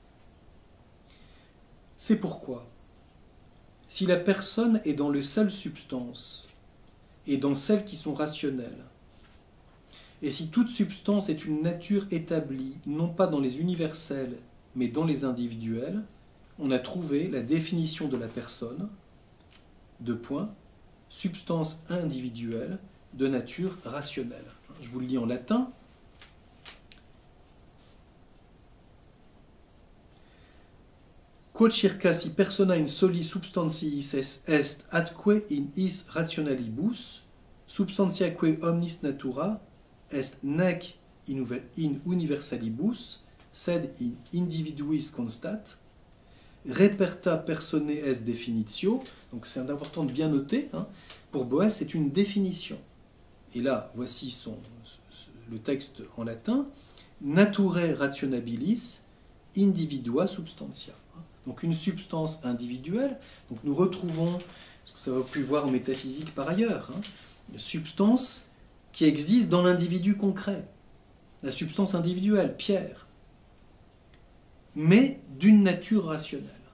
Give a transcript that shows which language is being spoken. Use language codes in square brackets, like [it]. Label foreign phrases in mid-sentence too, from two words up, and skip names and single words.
[fr] C'est pourquoi, si la personne est dans les seules substances et dans celles qui sont rationnelles, et si toute substance est une nature établie, non pas dans les universels, mais dans les individuels, on a trouvé la définition de la personne, deux points, substance individuelle de nature rationnelle. Je vous le lis en latin. [la] Quod circa si persona in soli substantiis est atque in is rationalibus, substantiaque omnis natura est nec in universalibus, sed in individuis constat, reperta personae est definitio. [fr] Donc c'est important de bien noter, hein. Pour Boès, c'est une définition. Et là, voici le texte en latin. [la] Naturae rationabilis individua substantia. [fr] Donc une substance individuelle. Donc nous retrouvons ce que ça va pu voir en métaphysique par ailleurs, hein, une substance qui existe dans l'individu concret. La substance individuelle, Pierre. Mais d'une nature rationnelle.